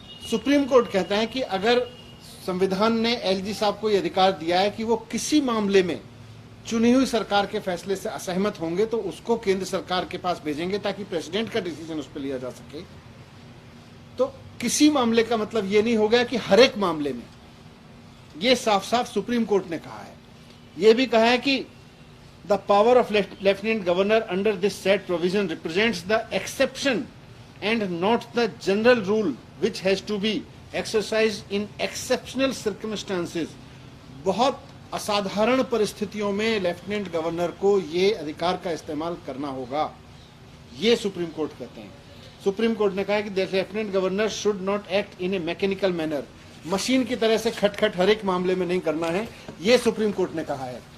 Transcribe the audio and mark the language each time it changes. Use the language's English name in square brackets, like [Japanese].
[Hindi] Supreme court कहता है कि अगर संविधान ने एलजी साहब को यह अधिकार दिया है कि वो किसी मामले में चुनी हुई सरकार के फैसले से असहमत होंगे तो उसको केंद्र सरकार के पास भेजेंगे ताकि प्रेसिडेंट का डिसीजन उस पर लिया जा सके, तो किसी मामले का मतलब ये नहीं हो गया कि हर एक मामले में। ये साफ साफ सुप्रीम कोर्ट ने कहा है। यह भी कहा है कि [English] the power of lieutenant governor under this said provision represents the exception and not the general rule which has to be exercised in exceptional circumstances। [Hindi] बहुत असाधारण परिस्थितियों में लेफ्टिनेंट गवर्नर को ये अधिकार का इस्तेमाल करना होगा, ये सुप्रीम कोर्ट कहते हैं। सुप्रीम कोर्ट ने कहा कि [English] the lieutenant governor should not act in a mechanical manner, [Hindi] machine की तरह से खटखट हर एक मामले में नहीं करना है, ये सुप्रीम कोर्ट ने कहा है।